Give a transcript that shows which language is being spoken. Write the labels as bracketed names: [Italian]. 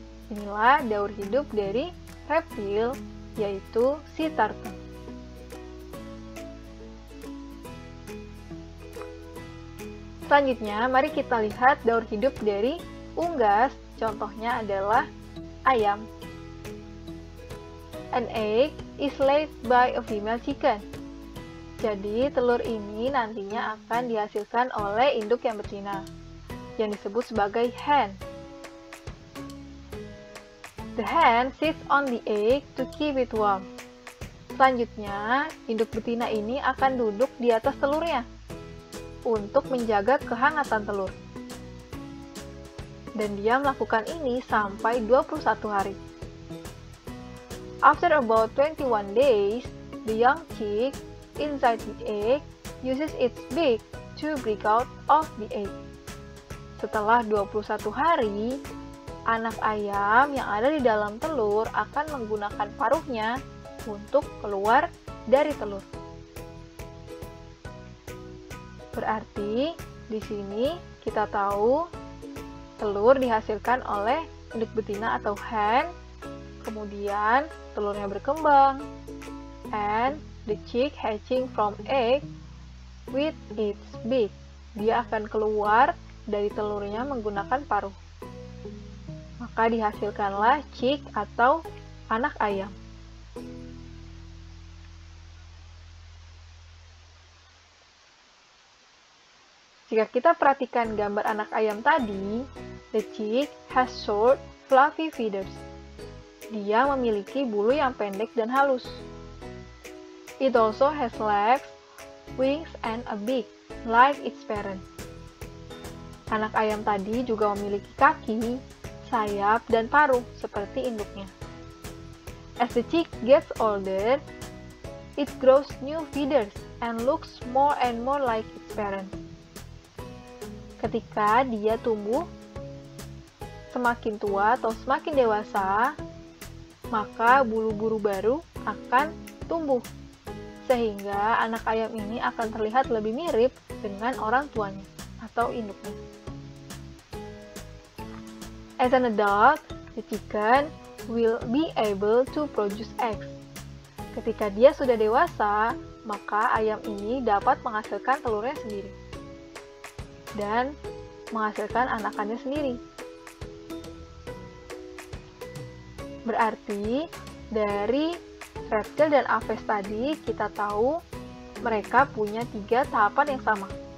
[Indonesian] Inilah daur hidup dari reptil, yaitu sea turtle. Selanjutnya, mari kita lihat daur hidup dari unggas. Contohnya adalah ayam. [English] An egg is laid by a female chicken. [Indonesian] Jadi, telur ini nantinya akan dihasilkan oleh induk yang betina, yang disebut sebagai hen. [English] The hen sits on the egg to keep it warm. [Indonesian] Selanjutnya, induk betina ini akan duduk di atas telurnya untuk menjaga kehangatan telur. Dan dia melakukan ini sampai 21 hari. [English] After about 21 days, the young chick inside the egg uses its beak to break out of the egg. [Indonesian] Setelah 21 hari, anak ayam yang ada di dalam telur akan menggunakan paruhnya untuk keluar dari telur. Berarti di sini kita tahu telur dihasilkan oleh induk betina atau hen, kemudian telurnya berkembang, [English] and the chick hatching from egg with its beak. [Indonesian] Dia akan keluar dari telurnya menggunakan paruh. Maka dihasilkanlah chick atau anak ayam. Jika kita perhatikan gambar anak ayam tadi, [English] the chick has short, fluffy feathers. [Indonesian] Dia memiliki bulu yang pendek dan halus. [English] It also has legs, wings, and a beak, like its parents. [Indonesian] Anak ayam tadi juga memiliki kaki, sayap, dan paruh seperti induknya. [English] As the chick gets older, it grows new feathers and looks more and more like its parents. [Indonesian] Ketika dia tumbuh semakin tua atau semakin dewasa, maka bulu-bulu baru akan tumbuh, sehingga anak ayam ini akan terlihat lebih mirip dengan orang tuanya atau induknya. [English] As an adult, the chicken will be able to produce eggs. [Indonesian] Ketika dia sudah dewasa, maka ayam ini dapat menghasilkan telurnya sendiri dan menghasilkan anakannya sendiri. Berarti dari reptil dan aves tadi kita tahu mereka punya 3 tahapan yang sama.